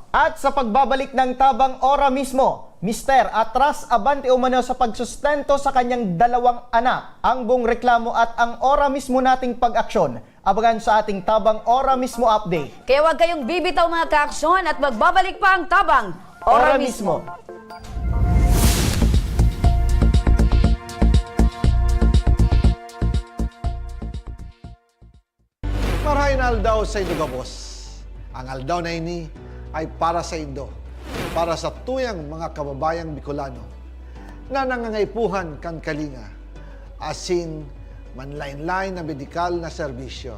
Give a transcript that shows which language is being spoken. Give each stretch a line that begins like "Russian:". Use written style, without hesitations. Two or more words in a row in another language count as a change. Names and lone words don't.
Filipino: at sa pagbabalik ng Tabang Ora mismo, Mister, atras abante umano sa pagsustento sa kanyang dalawang anak. Ang buong reklamo at ang ora mismo nating pag-aksyon. Abangan sa ating Tabang Ora Mismo update. Kaya huwag kayong bibitaw mga kaaksyon at magbabalik pa ang Tabang Ora mismo.
Bikol: Marahin aldaw sa Indo Gabos. Ang aldaw na ini ay para sa Indo, para sa tuyang mga kababayang Bicolano na nangangaipuhan kan kalinga, asin manlain-lain na medikal na serbisyo.